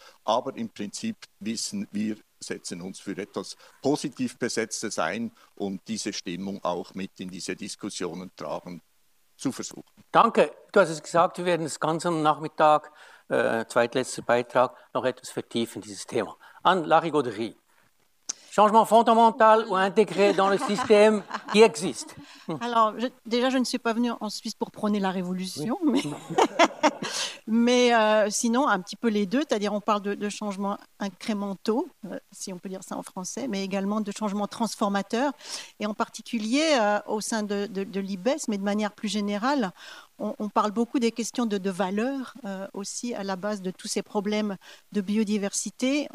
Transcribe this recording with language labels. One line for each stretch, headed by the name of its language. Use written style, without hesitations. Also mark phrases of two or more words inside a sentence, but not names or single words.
German: Aber im Prinzip wissen wir, setzen uns für etwas positiv Besetztes ein und diese Stimmung auch mit in diese Diskussionen tragen zu versuchen. Danke. Du hast es gesagt, wir werden das Ganze am Nachmittag, zweitletzter Beitrag, noch etwas vertiefen, dieses Thema.
French: Anne Larigauderie. Changement fondamental ou intégré dans le système qui existe. Alors, déjà, je ne suis pas venue en Suisse pour prôner la révolution, mais sinon, un petit peu les deux, c'est-à-dire on parle de changements incrémentaux, si on peut dire ça en français, mais également de changements transformateurs, et en particulier au sein de l'IBES, mais de manière plus générale, on parle beaucoup des questions de valeur aussi à la base de tous ces problèmes de biodiversité.